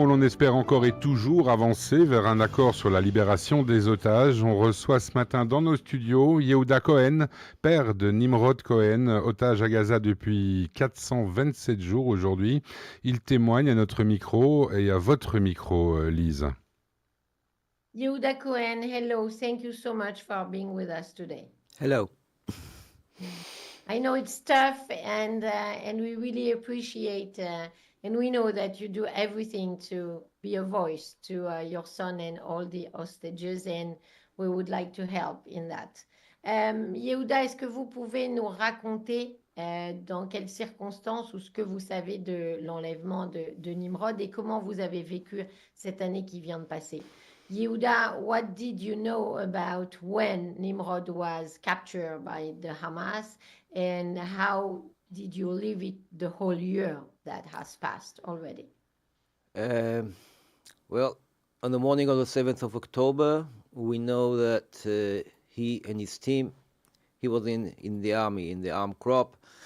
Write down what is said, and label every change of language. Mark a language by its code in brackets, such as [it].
[fr] L'on espère encore et toujours avancer vers un accord sur la libération des otages. On reçoit ce matin dans nos studios Yehuda Cohen, père de Nimrod Cohen, otage à Gaza depuis 427 jours aujourd'hui. Il témoigne à notre micro et à votre micro, Lise. [en] Yehuda Cohen, hello. Thank you so much for being with us today. Hello. I know it's tough, and we really appreciate, and we know that you do everything to be a voice to your son and all the hostages, and we would like to help in that. [fr] Yehuda, est-ce que vous pouvez nous raconter dans quelles circonstances ou ce que vous savez de l'enlèvement de Nimrod et comment vous avez vécu cette année qui vient de passer? [en] Yehuda, what did you know about when Nimrod was captured by the Hamas, and how did you live it the whole year that has passed already? Well, on the morning of the 7th of October, we know that he and his team, he was in the army, in the armed crop.